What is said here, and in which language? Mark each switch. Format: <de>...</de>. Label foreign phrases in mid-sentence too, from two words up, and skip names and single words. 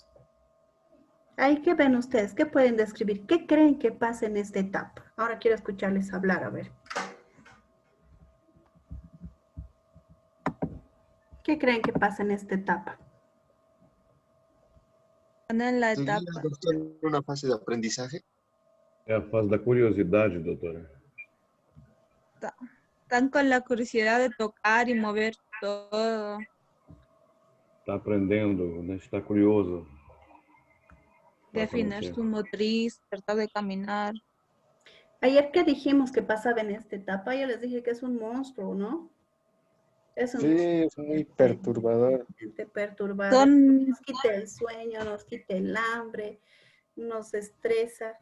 <es>Ahí, ¿qué ven ustedes? ¿Qué pueden describir? ¿Qué creen que pasa en esta etapa? Ahora quiero escucharles hablar, a ver. ¿Qué creen que pasa en esta etapa? En la</es> <pt>Seria,</pt> <es>etapa.</es> <pt>doutor, uma fase de aprendizagem? É a fase da curiosidade, doutora.</pt> <es>Están con la curiosidad de tocar y mover todo.</es> <pt>Está aprendendo, né? Está curioso.</pt> <es>De afinar su motriz, tratar de caminar. Ayer que dijimos que pasaba en esta etapa, yo les dije que es un monstruo, ¿no? Es un Sí, es muy perturbador. perturbador. Nos quita el sueño, nos quita el hambre, nos estresa.</es>